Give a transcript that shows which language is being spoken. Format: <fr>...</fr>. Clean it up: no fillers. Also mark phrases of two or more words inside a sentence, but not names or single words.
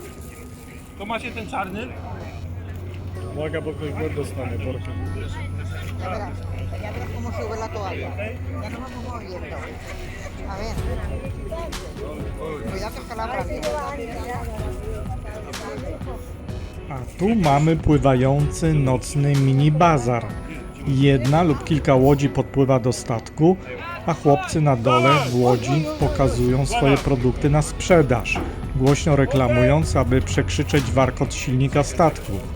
<pl>To macie ten czarny? Uwaga, bo ktoś głód dostanie workiem.</pl> <es>Ya verás cómo sube la toalla. Ya no vamos moviendo. A ver. Cuidado que escalabra bien.</es> <pl>A tu mamy pływający nocny mini bazar. Jedna lub kilka łodzi podpływa do statku, a chłopcy na dole w łodzi pokazują swoje produkty na sprzedaż, głośno reklamując, aby przekrzyczeć warkot silnika statku.</pl>